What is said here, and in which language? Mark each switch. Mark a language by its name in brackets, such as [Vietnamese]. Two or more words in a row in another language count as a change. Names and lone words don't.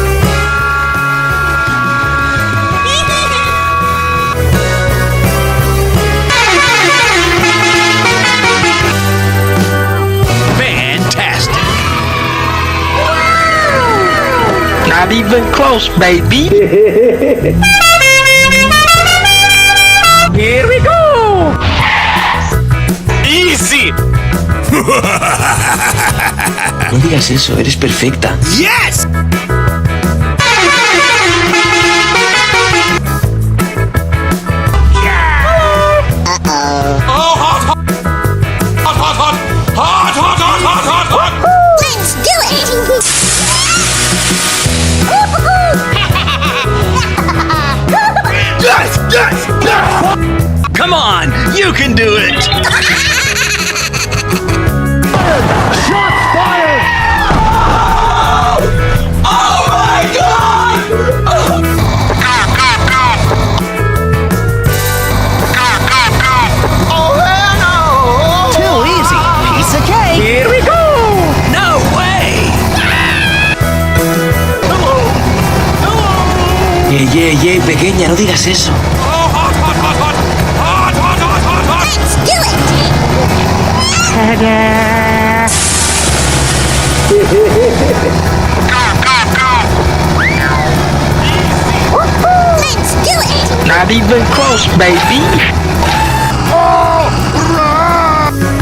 [English] Fantastic! Not even close, baby. Here we go. Easy! [Spanish] No digas eso, eres perfecta. [English] Yes! Oh, hot, hot, hot, hot, hot, hot, hot, hot, hot, hot, hot. Let's do it! Yes, yes, yes. Come on, you can do it! Shot fired. Oh my God! Oh, hell no. too easy. Piece of cake. Here we go. No way! Yeah, [Spanish] pequeña, no digas eso. [English] Oh, hot, hot, hot, hot, hot, hot, hot, hot, hot. Let's do it! Let's do it! Not even close, baby. Oh, run.